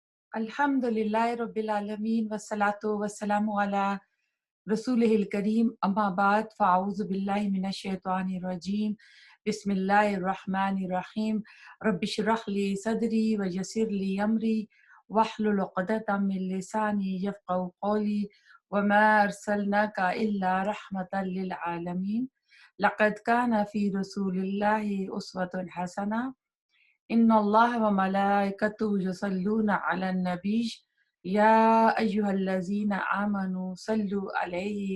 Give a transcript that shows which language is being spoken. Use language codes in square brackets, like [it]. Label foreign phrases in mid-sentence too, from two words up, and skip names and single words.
[ar] الحمد لله رب العالمين والصلاة والسلام على رسوله الكريم أما بعد فأعوذ بالله من الشيطان الرجيم بسم الله الرحمن الرحيم رب اشرح لي صدري ويسر لي أمري واحلل عقدة من لساني يفقهوا قولي وما أرسلناك إلا رحمة للعالمين لقد كان في رسول الله أسوة حسنة إن الله وملائكته يصلون على النبي يا أيها الذين آمنوا صلوا عليه